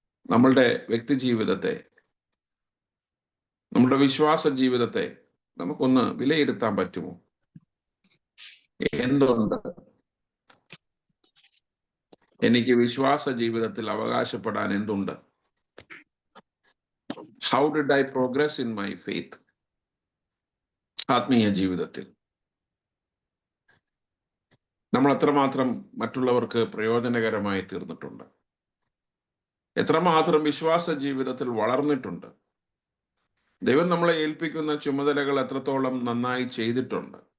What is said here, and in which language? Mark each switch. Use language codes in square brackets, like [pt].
[ml] നമ്മളുടെ വ്യക്തി ജീവിതത്തെ, നമ്മുടെ വിശ്വാസ ജീവിതത്തെ നമുക്കൊന്ന് വിലയിരുത്താൻ പറ്റുമോ? എന്തുണ്ട് എനിക്ക് വിശ്വാസ ജീവിതത്തിൽ അവകാശപ്പെടാൻ? എന്തുണ്ട്? [en] How did I progress in my faith? [ml] ആത്മീയ ജീവിതത്തിൽ നമ്മൾ എത്രമാത്രം മറ്റുള്ളവർക്ക് പ്രയോജനകരമായി തീർന്നിട്ടുണ്ട്? എത്രമാത്രം വിശ്വാസ ജീവിതത്തിൽ വളർന്നിട്ടുണ്ട്? ദൈവം നമ്മളെ ഏൽപ്പിക്കുന്ന ചുമതലകൾ എത്രത്തോളം നന്നായി ചെയ്തിട്ടുണ്ട്?